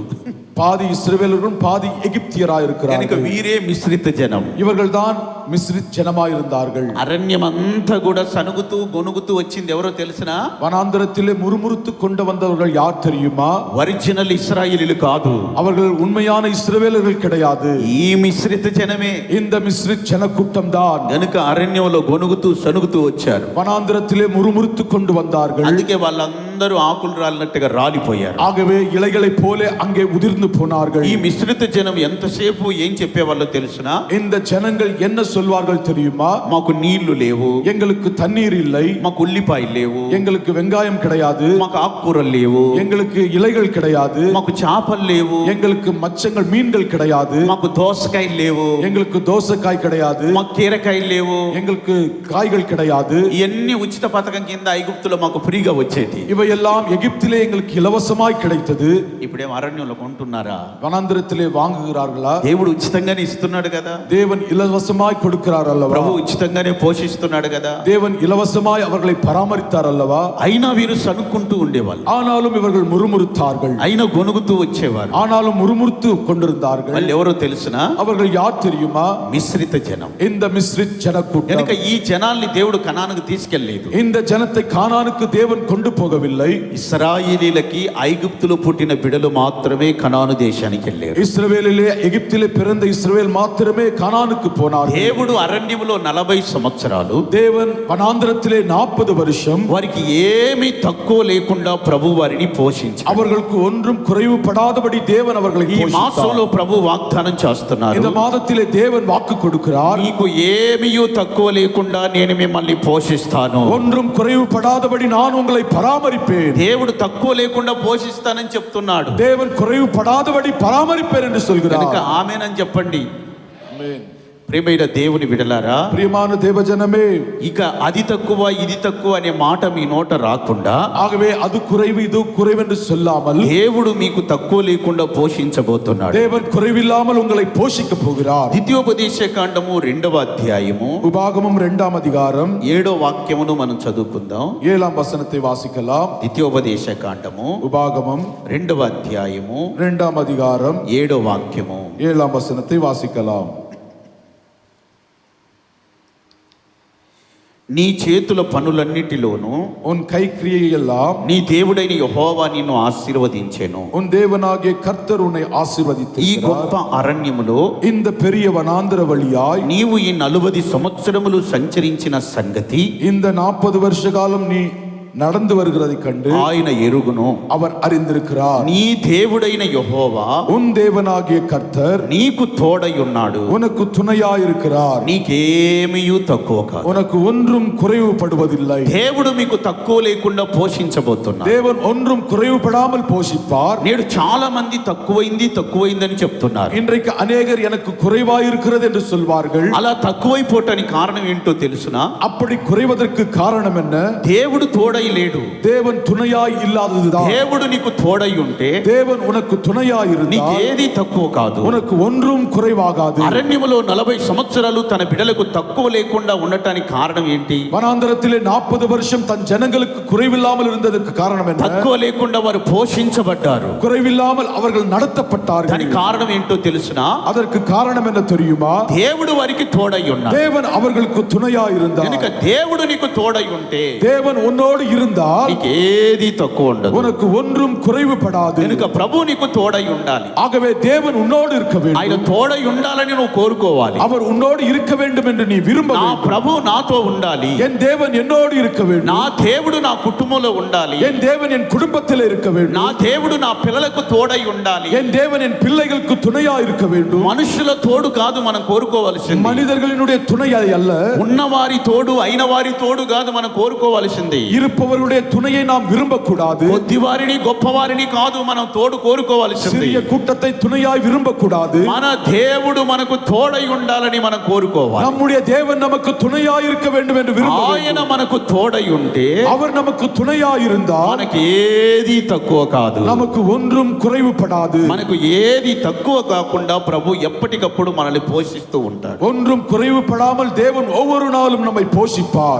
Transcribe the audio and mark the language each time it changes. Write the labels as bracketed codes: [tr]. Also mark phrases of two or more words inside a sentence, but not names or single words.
[ta] பாதி இஸ்ரவேலரும் பாதி எகிப்தியராய் [te] కనుక [ta] இருக்கிறார்கள். [te] వీరే మిశ్రిత జనం. [ta] இவர்கள் தான் மிஸ்ரித் ஜனமாய் இருந்தார்கள். [te] అరణ్యం అంతా కూడా సనుగుతూ గొనుగుతూ వచ్చింది ఎవరో తెలుసునా? [ta] வனாந்தரத்திலே முறுமுறுத்து கொண்டு வந்தவர்கள் யார் தெரியுமா? [te] ఒరిజినల్ ఇశ్రాయేలీలు కాదు, [ta] அவர்கள் உண்மையான இஸ்ரவேலர்கள் கிடையாது. [te] ఈ మిశ్రిత జనమే. [ta] இந்த மிஸ்ரித் ஜனக்கூட்டம் தான் [te] కనుక అరణ్యంలో గొనుగుతూ సనుగుతూ వచ్చారు. [ta] வனாந்தரத்திலே முறுமுறுத்து கொண்டு வந்தார்கள். [te] అందుకే వాళ్ళందరూ ఆకులు రాలినట్టుగా రాలిపోయారు. [ta] ஆகவே இலைகளைப் போல அங்கே உதிர்ந்து போனார்கள். [te] ఈ మిశ్రిత జనం ఎంతసేపు ఏం చెప్పేవాళ్ళో తెలుసునా? [ta] இந்த ஜனங்கள் என்ன சொல்வார்கள் தெரியுமா? [te] మాకు నీళ్లు లేవు, [ta] எங்களுக்கு தண்ணீர் இல்லை, [te] మాకు ఉల్లిపాయలు లేవు, [ta] எங்களுக்கு வெங்காயம் கிடையாது, [te] మాకు ఆకుకూరలు లేవు, [ta] எங்களுக்கு இலைகள் கிடையாது, [te] మాకు చేపలు లేవు, [ta] எங்களுக்கு மச்சங்கள் மீன்கள் கிடையாது, [te] మాకు దోసకాయలు లేవు, [ta] எங்களுக்கு தோசைக்காய் கிடையாது, [te] మాకు కీరకాయలు లేవు. [ta] எங்களுக்கு காய்கள் கிடையாது. [te] ఇవన్నీ ఉచిత పథకం కింద ఐగుప్తులో మాకు ఫ్రీగా వచ్చేది. [ta] இவையெல்லாம் எகிப்திலே எங்களுக்கு இலவசமாய் கிடைத்தது. [te] ఇప్పుడేం అరణ్యంలో కొంటున్నారా? [ta] வனாந்திரத்திலே வாங்குகிறார்களா? [te] దేవుడు ఉచితంగానే ఇస్తున్నాడు కదా, [ta] தேவன் இலவசமாய் கொடுக்கிறார் அல்லவா? [te] ప్రభు ఉచితంగానే పోషిస్తున్నాడు కదా. [ta] தேவன் இலவசமாய் அவர்களை பராமரித்தார் அல்லவா? [te] అయినా వీరు సనుక్కుంటూ ఉండేవాళ్ళు, [ta] ஆனாலும் இவர்கள் முறுமுறுத்தார்கள், [te] అయినా గొనుగుతూ వచ్చేవారు. [ta] ஆனாலும் முறுமுறுத்து கொண்டிருந்தார்கள். [te] వాళ్ళు ఎవరో తెలుసునా? [ta] அவர்கள் யார் தெரியுமா? [te] మిశ్రిత జనం. [ta] இந்த மிஸ்ரித் ஜனக்கூட்டம். [te] కనుక ఈ జనాల్ని దేవుడు కనానుకు తీసుకెళ్లేదు. [ta] இந்த ஜனத்தை கானானுக்கு தேவன் கொண்டு போகவில்லை. [te] ఇశ్రాయేలీలకి ఐగుప్తులో పుట్టిన బిడలు మాత్రమే కనాను దేశానికి వెళ్ళారు. [ta] இஸ்ரவேலிலே எகிப்திலே பிறந்த இஸ்ரவேல் மாத்திரமே கானானுக்கு போனார்கள். [te] దేవుడు అరణ్యములో 40 సంవత్సరాలు, [ta] தேவன் வனாந்திரத்திலே 40 வருஷம் [te] వారికి ఏమీ తక్కువ లేకుండా ప్రభు వారిని పోషించారు. [ta] அவர்களுக்கு ஒன்றும் குறைவுபடாதபடி தேவன் அவர்களை [te] ఈ [ta] போஷித்தார். [te] మాసంలో ప్రభు వాగ్దానం చేస్తున్నారు, [ta] இந்த మాదத்திலே தேவன் வாக்கு கொடுக்கிறார். [te] మీకు ఏమీ తక్కువ లేకుండా నేను మిమ్మల్ని పోషిస్తాను. [ta] ஒன்றும் குறைவுபடாதபடி நான் உங்களை பராமரிப்பேன். [te] దేవుడు తక్కువ లేకుండా పోషిస్తానని చెప్తున్నాడు. [ta] தேவன் குறைவுபடாதபடி பராமரிப்பேன் என்று [te] కనుక [ta] சொல்கிறார். [te] ఆమేనని చెప్పండి. [ta] ஆமென். [te] ప్రియమైన దేవుని బిడలారా, [ta] பிரியமான தேவஜனமே, [te] ఇక అది తక్కువ ఇది తక్కువ అనే మాట మీ నోట రాకుండా [ta] ஆகவே அது குறைவு இது குறைவு என்று சொல்லாமல் [te] దేవుడు మీకు తక్కువ లేకుండా పోషించబోతున్నాడు. [ta] தேவன் குறைவில்லாமல் உங்களை போஷிக்க போகிறார். [te] ద్వితీయోపదేశ కాండము 2వ అధ్యాయము [ta] உபாகமம் 2ஆம் அதிகாரம் [te] 7వ వాక్యమును మనం చదువుకుందాం. [ta] 7ஆம் வசனத்தை வாசிக்கலாம். [te] ద్వితీయోపదేశ కాండము [ta] உபாகமம் [te] 2వ అధ్యాయము [ta] 2ஆம் அதிகாரம் [te] 7వ వాక్యము. [ta] 7ஆம் வசனத்தை வாசிக்கலாம். [te] నీ చేతుల పనులన్నిటిలోనూ [ta] உன் கைக்கிரியையெல்லாம் [te] నీ దేవుడైన యెహోవా నిన్ను ఆశీర్వదించెను. [ta] உன் தேவனாகிய கர்த்தர் உன்னை [te] ఈ [ta] ஆசீர்வதித்திருக்கிறார். [te] గొప్ప అరణ్యములో [ta] இந்த பெரிய வனாந்திர வழியாய் [te] నీవు ఈ 40 సంవత్సరములు సంచరించిన సంగతి [ta] இந்த 40 வருஷ காலம் நீ நடந்து வருகிறதை கண்டு [te] ఆయన ఎరుగును. [ta] அவர் அறிந்திருக்கிறார். [te] నీ దేవుడైన యెహోవా [ta] உன் தேவனாகிய கர்த்தர் [te] నీకు తోడై ఉన్నాడు. [ta] உனக்கு துணையாயிருக்கிறார். [te] నీకేమీ తక్కువ కాదు. [ta] உனக்கு ஒன்றும் குறைவுபடுவதில்லை. [te] దేవుడు మీకు తక్కువ లేకుండా పోషించబోతున్నాడు. [ta] தேவன் ஒன்றும் குறைவுபடாமல் போஷிப்பார். [te] నేడు చాలా మంది తక్కువైందని చెప్తున్నారు. [ta] இன்றைக்கு அநேகர் எனக்கு குறைவாயிருக்கிறது என்று சொல்வார்கள். [te] అలా తక్కువైపోవటానికి కారణం ఏంటో తెలుసునా? [ta] அப்படி குறைவதற்கு காரணம் என்ன? [te] దేవుడు తోడై లేడు. [ta] தேவன் துணையாய் இல்லாததுதான். [te] దేవుడు నీకు తోడై ఉంటే [ta] தேவன் உனக்கு துணையாயிருந்தால் [te] నీకేది తక్కువ కాదు. [ta] உனக்கு ஒன்றும் குறைவாகாது. [te] అరణ్యములో 40 సంవత్సరాలు తన బిడ్డలకు తక్కువ లేకుండా ఉండటానికి కారణం ఏంటి? [ta] வனாந்தரத்திலே 40 வருஷம் தன் ஜனங்களுக்கு குறைவில்லாமல் இருந்ததற்கு காரணம் என்ன? [te] తక్కువ లేకుండా వారు పోషించబడ్డారు. [ta] குறைவில்லாமல் அவர்கள் நடத்தப்பட்டார்கள். [te] దానికి కారణం ఏంటో తెలుసునా? [ta] அதற்கு காரணம் என்ன தெரியுமா? [te] దేవుడు వారికి తోడై ఉన్నాడు. [ta] தேவன் அவர்களுக்கு துணையாயிருந்தார். [te] కనుక దేవుడు నీకు తోడై ఉంటే [ta] தேவன் உன்னோடு இருந்தால் [te] నీకేది తక్కువ ఉండదు. [ta] உனக்கு ஒன்றும் குறைவுபடாது. [te] కనుక ప్రభు నీకు తోడై ఉండాలి. [ta] ஆகவே தேவன் உன்னோடு இருக்க [te] ఆయన [ta] வேண்டும். [te] తోడై ఉండాలని నువ్వు కోరుకోవాలి. [ta] அவர் உன்னோடு இருக்க வேண்டும் என்று நீ விரும்ப [te] నా [ta] வேண்டும். [te] ప్రభు నాతో ఉండాలి. [ta] என் தேவன் என்னோடு இருக்க வேண்டும். [te] నా దేవుడు నా కుటుంబంలో ఉండాలి. [ta] என் தேவன் என் குடும்பத்தில் இருக்க [te] నా [ta] வேண்டும். [te] దేవుడు నా పిల్లలకు తోడై ఉండాలి. [ta] என் தேவன் என் பிள்ளைகளுக்கு துணையா இருக்க வேண்டும். [te] మనుషుల తోడు కాదు మనం కోరుకోవాల్సింది. [ta] மனிதர்களினுடைய துணை அல்ல, [te] ఉన్నవారి తోడు అయిన వారి తోడు కాదు మనం కోరుకోవాల్సింది. [ta] இருப்ப இருப்பவருடைய துணையை நாம் விரும்பக்கூடாது. [te] కొద్దివారిని గొప్పవారిని కాదు మనం తోడు కోరుకోవాల్సింది. [ta] சிறிய கூட்டத்தை துணையாய் விரும்பக்கூடாது. [te] మన దేవుడు మనకు తోడై ఉండాలని మనం కోరుకోవాలి. [ta] நம்முடைய தேவன் நமக்கு துணையாய் இருக்க வேண்டும் என்று விரும்ப [te] ఆయన మనకు తోడై ఉంటే [ta] அவர் நமக்கு துணையாய் இருந்தால் [te] మనకి ఏది తక్కువ కాదు. [ta] நமக்கு ஒன்றும் குறைவுபடாது. [te] మనకు ఏది తక్కువ కాకుండా ప్రభు ఎప్పటికప్పుడు మనల్ని పోషిస్తూ ఉంటాడు. [ta] ஒன்றும் குறைவுபடாமல் தேவன் ஒவ்வொரு நாளும் நம்மை போஷிப்பார்.